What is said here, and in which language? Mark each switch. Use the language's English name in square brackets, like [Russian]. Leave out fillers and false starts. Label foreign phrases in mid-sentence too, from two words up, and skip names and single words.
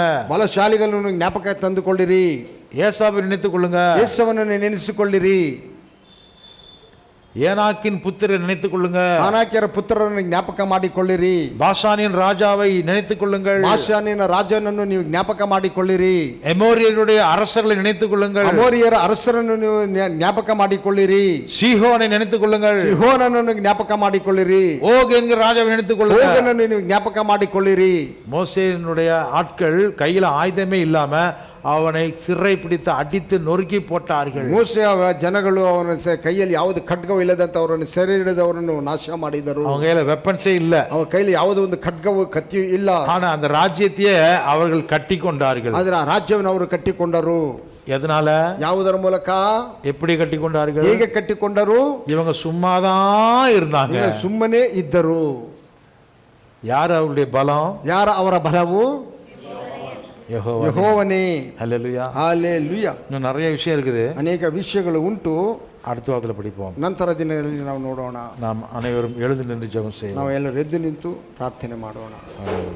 [Kannada] ಬಲಶಾಲಿಗಳನ್ನು ಜ್ಞಾಪಕ ತಂದುಕೊಳ್ಳಿರಿ. [Tamil] ஏசாவை நினைத்துக் கொள்ளுங்க. [Kannada] ಯೇಸುವನ್ನು ನೆನೆಸಿಕೊಳ್ಳಿರಿ. [Tamil] ஏனாக்கின் புத்திரை நினைத்துக் கொள்ளுங்க. [Kannada] ಆನಾಕ್ಯರ ಪುತ್ರರನ್ನು ಜ್ಞಾಪಕ ಮಾಡಿಕೊಳ್ಳಿರಿ. [Tamil] பாஷானின் ராஜாவை நினைத்துக் கொள்ளுங்கள். [Kannada] ಬಾಷಾನಿನ ರಾಜನನ್ನು ನೀವು ಜ್ಞಾಪಕ ಮಾಡಿಕೊಳ್ಳಿರಿ. [Tamil] எமோரியருடைய அரசர்களை நினைத்துக் கொள்ளுங்கள். [Kannada] ಅಮೋರಿಯರ ಅರಸರನ್ನು ನೀವು ಜ್ಞಾಪಕ ಮಾಡಿಕೊಳ್ಳಿರಿ. [Tamil] சீஹோனை நினைத்துக் கொள்ளுங்கள். [Kannada] ಸಿಹೋನನನ್ನು ಜ್ಞಾಪಕ ಮಾಡಿಕೊಳ್ಳಿರಿ. [Tamil] ஓக் என்கிற ராஜாவை நினைத்துக் கொள்ளுங்கள். [Kannada] ಓಗನನ್ನು ನೀವು ಜ್ಞಾಪಕ ಮಾಡಿಕೊಳ್ಳಿರಿ. [Tamil] மோசேயினுடைய ஆட்கள் கையில ஆயுதமே இல்லாம அவனை சிறை பிடித்து அடித்து நொறுக்கி போட்டார்கள். [Kannada] ಮೋಸೆ ಜನಗಳು ಅವನ ಕೈಯಲ್ಲಿ ಯಾವುದು ಖಡ್ಗವೂ ಇಲ್ಲದಂತ ಅವರನ್ನು ಸೆರೆ ಹಿಡಿದವರನ್ನು ನಾಶ ಮಾಡಿದರು. [Tamil] அவங்க கையில வெப்பன்ஸே இல்ல. [Kannada] ಅವರ ಕೈಯಲ್ಲಿ ಯಾವುದೋ ಒಂದು ಖಡ್ಗವೂ ಕತ್ತಿಯೂ ಇಲ್ಲ. [Tamil] ஆனா அந்த ராஜ்யத்தையே அவர்கள் கட்டி கொண்டார்கள். [Kannada] ಆದ್ರೆ ಆ ರಾಜ್ಯವನ್ನು ಅವರು ಕಟ್ಟಿಕೊಂಡರು. [Tamil] எதனால? [Kannada] ಯಾವುದರ ಮೂಲಕ? [Tamil] எப்படி கட்டி கொண்டார்கள்? [Kannada] ಹೇಗೆ ಕಟ್ಟಿಕೊಂಡರು? [Tamil] இவங்க சும்மாதான் இருந்தாங்க. [Kannada] ಸುಮ್ಮನೆ ಇದ್ದರು. [Tamil] யார் அவருடைய பலம்? [Kannada] ಯಾರ ಅವರ ಬಲವು? ಯೆಹೋವನೇ. [Tamil] ஹல்லேலூயா. [Kannada] ಹಾಲೆಲೂಯಾ. [Tamil] இன்னும் நிறைய விஷயம் இருக்குது. [Kannada] ಅನೇಕ ವಿಷಯಗಳು ಉಂಟು. [Tamil] அடுத்த வாரத்தில் படிப்போம். [Kannada] ನಂತರ ದಿನಗಳಲ್ಲಿ ನಾವು ನೋಡೋಣ. [Tamil] நாம் அனைவரும் எழுந்து நின்று ஜெபம் செய்வோம். [Kannada] ನಾವು ಎಲ್ಲರೂ ಎದ್ದು ನಿಂತು ಪ್ರಾರ್ಥನೆ ಮಾಡೋಣ.